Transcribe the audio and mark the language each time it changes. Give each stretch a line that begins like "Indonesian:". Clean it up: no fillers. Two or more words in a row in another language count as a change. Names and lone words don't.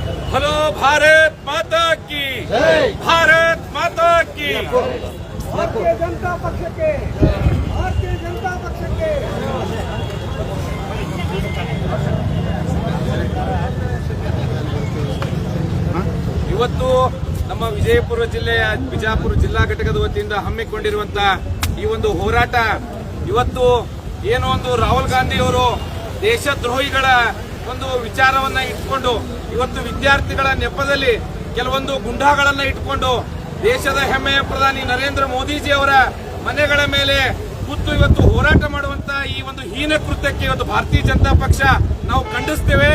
Hindi: बोलो भारत माता की भारत माता की भारतीय जनता पक्ष के भारतीय जनता पक्ष के
Kannada: ಇವತ್ತು ನಮ್ಮ ವಿಜಯಪುರ ಜಿಲ್ಲೆಯ ಬಿಜಾಪುರ ಜಿಲ್ಲಾ ಘಟಕದ ವತಿಯಿಂದ ಹಮ್ಮಿಕೊಂಡಿರುವಂತಹ ಈ ಒಂದು ಹೋರಾಟ ಇವತ್ತು ಏನೋ ಒಂದು ರಾಹುಲ್ ಗಾಂಧಿ ಅವರು ದೇಶದ್ರೋಹಿಗಳ ಒಂದು ವಿಚಾರವನ್ನ ಇಟ್ಕೊಂಡು ಇವತ್ತು ವಿದ್ಯಾರ್ಥಿಗಳ ನೆಪದಲ್ಲಿ ಕೆಲವೊಂದು ಗುಂಡಾಗಳನ್ನ ಇಟ್ಕೊಂಡು ದೇಶದ ಹೆಮ್ಮೆಯ ಪ್ರಧಾನಿ ನರೇಂದ್ರ ಮೋದಿಜಿ ಅವರ ಮನೆಗಳ ಮೇಲೆ ಕೂತು ಇವತ್ತು ಹೋರಾಟ ಮಾಡುವಂತ ಈ ಒಂದು ಹೀನ ಕೃತ್ಯಕ್ಕೆ ಇವತ್ತು ಭಾರತೀಯ ಜನತಾ ಪಕ್ಷ ನಾವು ಖಂಡಿಸ್ತೇವೆ.